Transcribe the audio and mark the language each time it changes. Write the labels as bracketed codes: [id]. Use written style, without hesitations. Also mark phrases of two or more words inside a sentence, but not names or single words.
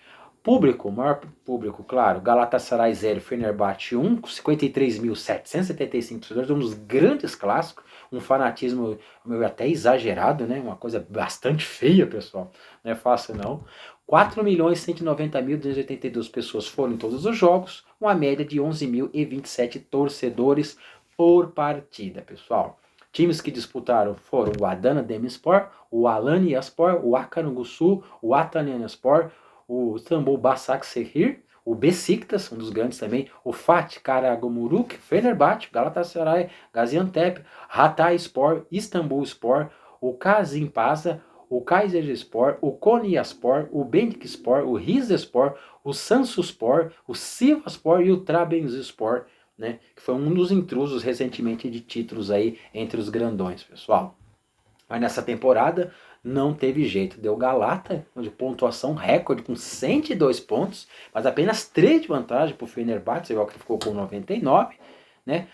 [pt] Público, maior público, claro, Galatasaray 0, Fenerbahçe 1, com 53.775 torcedores, um dos grandes clássicos, um fanatismo meu, até exagerado, né? Uma coisa bastante feia, pessoal, não é fácil não. 4.190.282 pessoas foram em todos os jogos, uma média de 11.027 torcedores por partida, pessoal. Times que disputaram foram o Adana Demirspor, o Alanyaspor, o Akangusu, o Atalyaspor, o Istanbul Başakşehir, o Besiktas, um dos grandes também, o Fatih Karagümrük, Fenerbahçe, Galatasaray, Gaziantep, Hatayspor, Istanbulspor, o Kasimpasa, o Kayserispor, o Konyaspor, o Bendikspor, o Rizespor, o Samsunspor, o Sivasspor e o Trabzonspor, né, que foi um dos intrusos recentemente de títulos aí entre os grandões, pessoal. Mas nessa temporada não teve jeito, deu Galata, de pontuação recorde com 102 pontos, mas apenas 3 de vantagem para o Fenerbahçe, igual que ficou com 99, né?